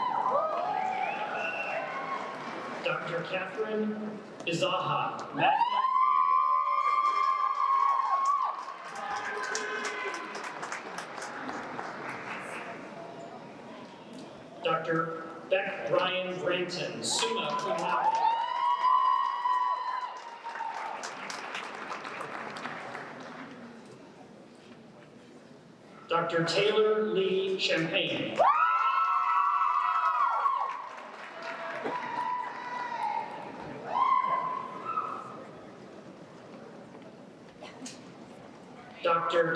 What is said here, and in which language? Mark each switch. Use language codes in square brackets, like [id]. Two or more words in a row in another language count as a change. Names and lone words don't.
[en] Dr. Catherine Izaha, Dr. Beck Ryan Branton, [la] summa cum laude. [en] Dr. Taylor Lee Champagne. Dr.